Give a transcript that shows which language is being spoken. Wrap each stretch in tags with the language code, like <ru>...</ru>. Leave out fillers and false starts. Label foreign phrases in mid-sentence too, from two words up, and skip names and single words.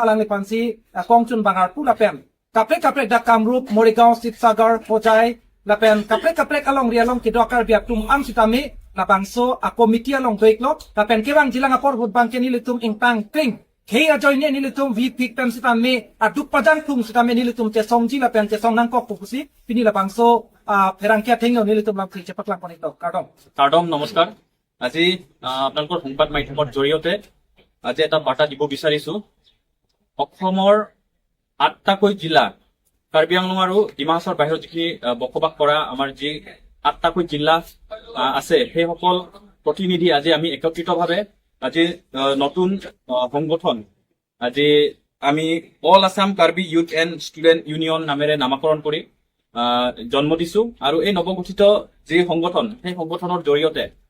<mjw>alang li pansi kongchun bangarpu la pen kaprek dak kamrup Morigaon Sipsagar Pojai la pen kaprek along rialong kidokar biatum am sitami la bangso a komiti along doik lo la pen kewang jilang apor hut bangke nilitum ingtang kring Kei ajoyne nilitum vipik pen sitami aduk padang tum sitami nilitum chesongji la pen chesong nangkok pupusi pini la bangso ফেৰাংকিয়া ঠেংনো নিলিতুম লাম ঠিক চেপাক লাম পনিত</mjw> <as>কাৰ্ডম নমস্কাৰ আজি আপোনালোকৰ সংবাদ মাধ্যমৰ জৰিয়তে আজি এটা বাৰ্তা দিব বিচাৰিছো অসমৰ ৮টাকৈ জিলা কাৰ্বি আংলং আৰু ডিমা হাছাওৰ বাহিৰত যিখিনি বসবাস কৰা আমাৰ যি ৮টাকৈ জিলা আছে সেই সকল প্ৰতিনিধি আজি আমি একত্ৰিতভাৱে আজি নতুন সংগঠন আজি আমি অল আছাম কাৰ্বি ইউথ এণ্ড ষ্টুডেণ্ট ইউনিয়ন নামেৰে নামাকৰণ কৰি জন্ম দিছো আৰু এই নৱগঠিত যি সংগঠন সেই সংগঠনৰ জৰিয়তে</as>